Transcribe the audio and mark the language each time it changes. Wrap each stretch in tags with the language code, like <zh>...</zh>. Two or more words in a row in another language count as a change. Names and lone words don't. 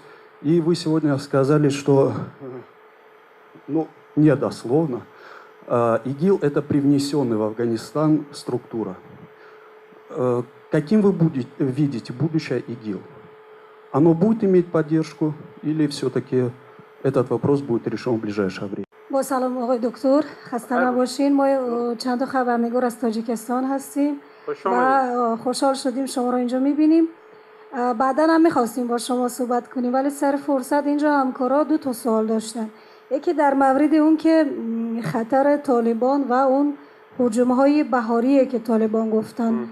<ru>И вы сегодня сказали, что, не дословно, ИГИЛ – это привнесенная в Афганистан структура. Каким вы видите будущее ИГИЛ? Оно будет иметь поддержку или все-таки этот вопрос будет решен в ближайшее время?</ru> <fa>با سلام آقای دکتر، خسته نباشین. ما چند تا خبرنگار از تاجیکستان هستیم و خوشحال شدیم شما رو اینجا میبینیم. بعدا هم میخواستیم با شما صحبت کنیم ولی سر فرصت اینجا همکارا 2 تا سوال داشتن. یکی در مورد اون که خطر طالبان و اون هجوم‌های بهاریه که طالبان گفتن.</fa>